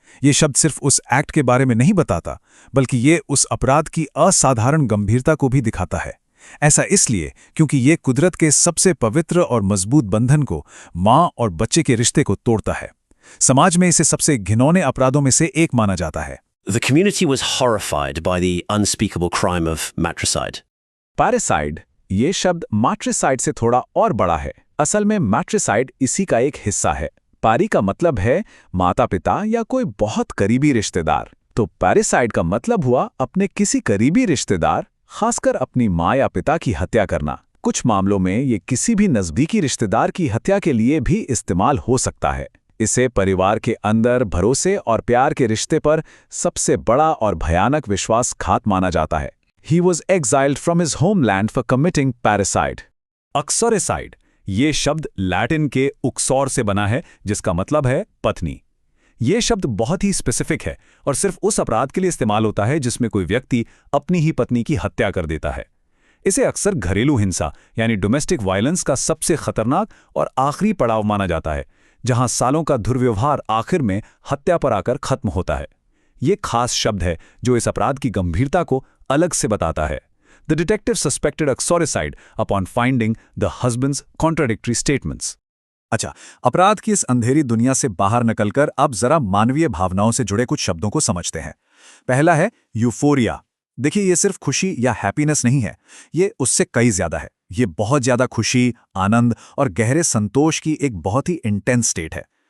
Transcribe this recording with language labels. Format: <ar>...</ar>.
<hi>ये शब्द सिर्फ उस एक्ट के बारे में नहीं बताता, बल्कि ये उस अपराध की असाधारण गंभीरता को भी दिखाता है। ऐसा इसलिए क्योंकि ये कुदरत के सबसे पवित्र और मजबूत बंधन को, माँ और बच्चे के रिश्ते को तोड़ता है। समाज में इसे सबसे घिनौने अपराधों में से एक माना जाता है।</hi> <en>The community was horrified by the unspeakable crime of matricide.</en> <hi>Parasite, ये शब्द मैट्रिसाइड से थोड़ा और बड़ा है। असल में मैट्रिसाइड इसी का एक हिस्सा है। पारी का मतलब है माता पिता या कोई बहुत करीबी रिश्तेदार, तो पैरासाइड का मतलब हुआ अपने किसी करीबी रिश्तेदार, खासकर अपनी माँ या पिता की हत्या करना। कुछ मामलों में ये किसी भी नज़दीकी रिश्तेदार की हत्या के लिए भी इस्तेमाल हो सकता है। इसे परिवार के अंदर भरोसे और प्यार के रिश्ते पर सबसे बड़ा और भयानक विश्वासघात माना जाता है।</hi> <en>He was exiled from his homeland for committing parricide.</en> <hi>अक्सोरेसाइड, ये शब्द लैटिन के उक्सोर से बना है, जिसका मतलब है पत्नी। ये शब्द बहुत ही स्पेसिफिक है और सिर्फ उस अपराध के लिए इस्तेमाल होता है जिसमें कोई व्यक्ति अपनी ही पत्नी की हत्या कर देता है। इसे अक्सर घरेलू हिंसा यानी डोमेस्टिक वायलेंस का सबसे खतरनाक और आखिरी पड़ाव माना जाता है, जहां सालों का दुर्व्यवहार आखिर में हत्या पर आकर खत्म होता है। ये खास शब्द है जो इस अपराध की गंभीरता को अलग से बताता है।</hi> <en>The detective suspected uxoricide upon finding the husband's contradictory statements.</en> <hi>अच्छा, अपराध की इस अंधेरी दुनिया से बाहर निकलकर अब जरा मानवीय भावनाओं से जुड़े कुछ शब्दों को समझते हैं। पहला है यूफोरिया। देखिए, ये सिर्फ खुशी या हैप्पीनेस नहीं है, ये उससे कई ज्यादा है। ये बहुत ज्यादा खुशी, आनंद और गहरे संतोष की एक बहुत ही इंटेंस स्टेट है।</hi>